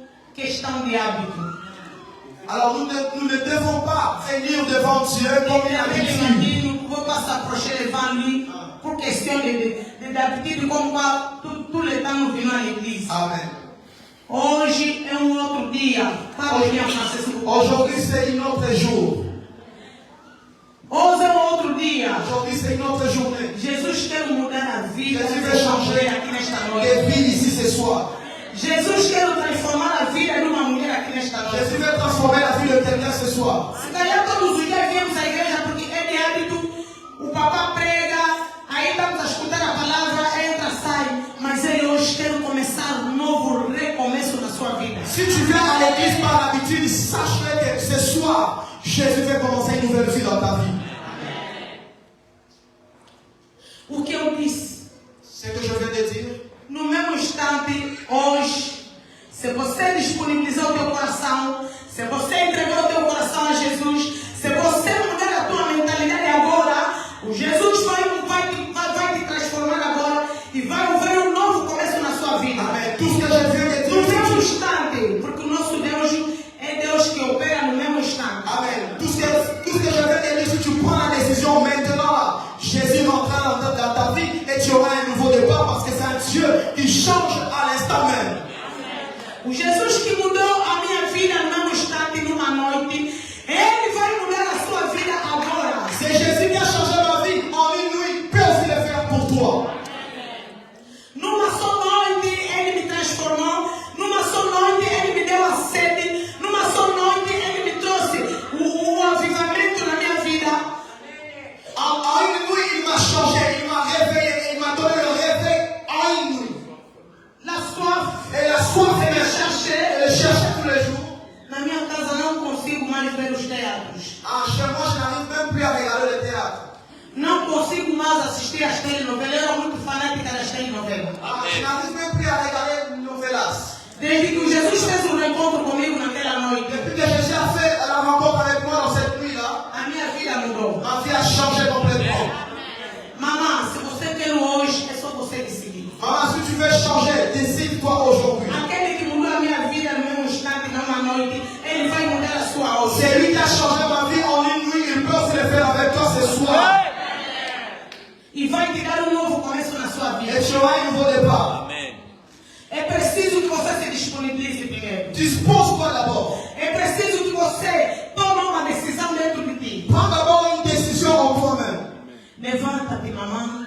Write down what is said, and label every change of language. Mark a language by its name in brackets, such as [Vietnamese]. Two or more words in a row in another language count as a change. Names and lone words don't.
[Portuguese] questão de hábito. [French] Alors nous ne devons pas venir devant Dieu comme une habitude. Nous ne pouvons pas s'approcher devant lui pour question d'habitude comme quoi tout le temps nous venons à l'église. Amen. [Portuguese] Hoje é outro dia. [French] Aujourd'hui c'est un autre jour. [Portuguese] Hoje é outro dia. [French] Aujourd'hui c'est une autre journée. [Portuguese] Jesus quer mudar a vida. [French] Jésus veut changer [Portuguese] aqui nesta noite. [French] les vies ici ce soir. [Portuguese] Jesus quer transformar a vida de uma mulher aqui nesta noite. [French] Jésus veut transformer la vie de quelqu'un ce soir. [Portuguese] Se calhar todos os dias viemos à igreja porque é de hábito. O papá prega, aí estamos a escutar a palavra, entra, sai. Mas ele hoje quer começar um novo recomeço na sua vida. [French] Si tu viens à l'église par l'habitude, sache que ce soir, Jésus veut commencer une nouvelle vie dans ta vie. [Portuguese] O que eu disse? [French] Ce que je viens de dire. [Portuguese] No mesmo instante, hoje, se você disponibilizar o teu coração, se você entregar o teu coração a Jesus, se você mudar a tua mentalidade agora, o Jesus vai te transformar agora e vai haver um novo começo na sua vida. Amen. [French] Tout ce que je viens de dire. [Portuguese] No mesmo instante, porque o nosso Deus é Deus que opera no mesmo instante. Amen. [French] Tout ce que je viens de dire, si tu prends la décision maintenant, Jésus rentrera dans ta vie et tu auras un nouveau départ parce que c'est un Dieu qui change à l'instant même. [Portuguese] O Jesus que mudou a minha vida no mesmo instante, numa noite, Ele vai mudar a sua vida agora. [French] C'est Jésus qui a changé ma vie en une nuit, il peut aussi le faire pour toi. [Portuguese] Numa só noite Ele me transformou, numa só noite Ele me deu a sede, numa só noite Ele me trouxe o avivamento na minha vida. [French] En une nuit, il m'a changé, il m'a réveillé, il m'a donné le réveil en une nuit. La soif, Et la soif de de me me chercher. le chercher tous les jours. [Portuguese] Na minha casa não consigo mais ver os teatros. [French] Chez moi, je n'arrive même plus à regarder le théâtre. [Portuguese] Não consigo mais assistir às telenovelas. Eu era muito fanática das telenovelas. [French] Je n'arrive même plus à regarder une novelas. [Portuguese] Desde que o Jesus fez um reencontro comigo naquela noite, [French] Depuis que Jésus a fait la rencontre avec moi dans cette nuit-là, [Portuguese] a minha vida mudou. [French] ma vie a changé complètement. [Portuguese] Mamãe, se você quer hoje, é só você decidir. [French] Maman, si tu veux changer, décide-toi aujourd'hui. [Portuguese] Aquele que mudou a minha vida no mesmo instante, numa noite, ele vai mudar a sua hoje. [French] C'est lui qui a changé ma vie en une nuit, il peut aussi le faire avec toi ce soir. [Portuguese] E vai te dar um novo começo na sua vida. [French] Et tu auras un nouveau départ. [Portuguese] É preciso que você se disponibilize primeiro. [French] Dispose-toi d'abord. [Portuguese] É preciso que você tome uma decisão dentro de ti. [French] Prends d'abord une décision en toi-même. [Portuguese] Levanta-te, mamãe.